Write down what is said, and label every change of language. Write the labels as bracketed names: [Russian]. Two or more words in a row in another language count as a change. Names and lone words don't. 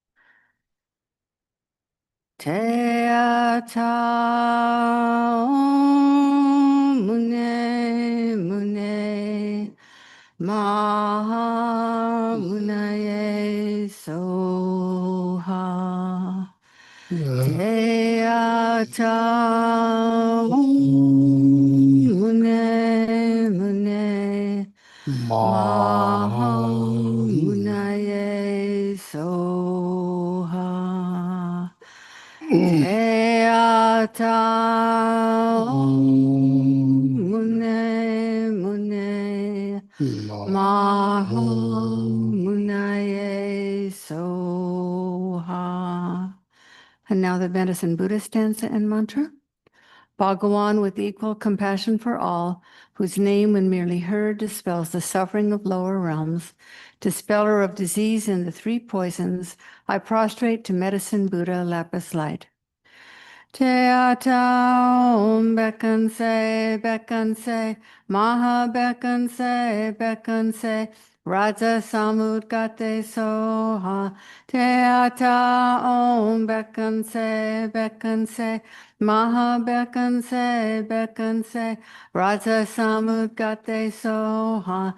[Sanskrit] Te ata om mune mune maha munaye soha. Te ata om mune mune maha munaye soha. Te ata om mune mune maha munaye soha. [English] And now the medicine Buddha stanza and mantra. Bhagawan, with equal compassion for all, whose name, when merely heard, dispels the suffering of lower realms, dispeller of disease and the 3 poisons, I prostrate to medicine Buddha lapis light. [Sanskrit] Te ata om bekanse, maha bekanse, raja samudgate soha. Te ata om bekanse, maha bekanse, raja samudgate soha.